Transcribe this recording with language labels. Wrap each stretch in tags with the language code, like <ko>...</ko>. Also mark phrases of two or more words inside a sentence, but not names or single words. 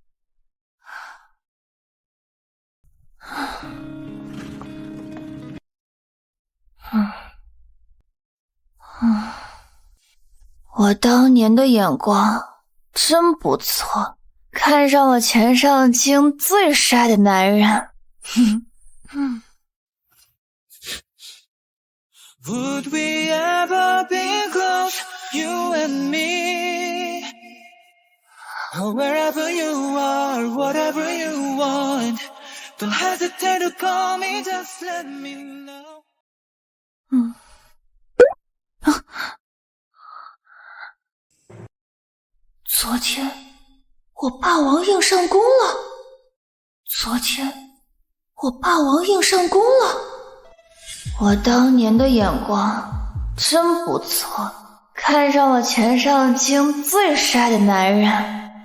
<zh>我當年的眼光真不錯，看上了全上京最帥的男人。</zh> <en>Would we ever be close, you and me? Or wherever you are, whatever you want, don't hesitate to call me, just let me know.</en> <zh>昨天我霸王硬上弓了。昨天我霸王硬上弓了。我當年的眼光真不錯，看上了全上京最帥的男人。</zh>